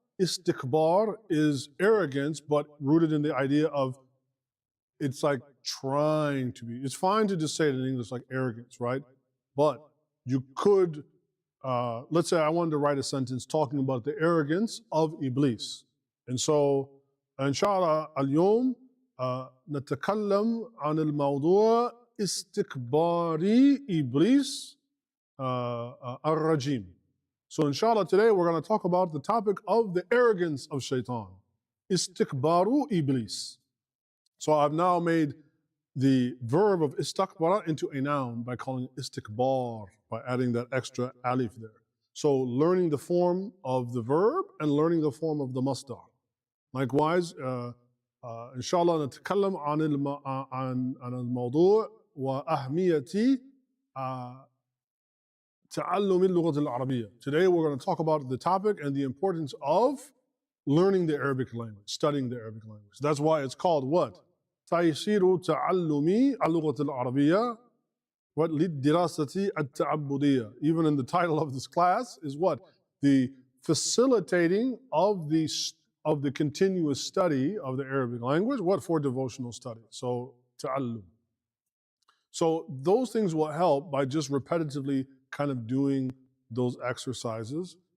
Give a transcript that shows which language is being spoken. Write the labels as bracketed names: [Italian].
[English] Istikbar is arrogance, but rooted in the idea of it's like trying to be. It's fine to just say it in English like arrogance, right? But you could, let's say I wanted to write a sentence talking about the arrogance of Iblis. And so [Arabic] إن شاء الله اليوم نتكلم عن الموضوع استكباري إبليس الرجيم. [English] So inshallah today we're going to talk about the topic of the arrogance of shaitan. Istikbaru Iblis. So I've now made the verb of istakbara into a noun by calling it istikbar, by adding that extra alif there. So learning the form of the verb and learning the form of the masdar. Likewise, inshallah [Arabic] نتكلم عن الموضوع وأهمية تعلم اللغة العربية. [English] Today we're going to talk about the topic and the importance of learning the Arabic language, studying the Arabic language. That's why it's called what? [Arabic] تيسير تعلم اللغة العربية للدراسة التعبدية. [English] Even in the title of this class is what? The facilitating of the continuous study of the Arabic language. What? For devotional study. So ta'allum. So those things will help by just repetitively kind of doing those exercises.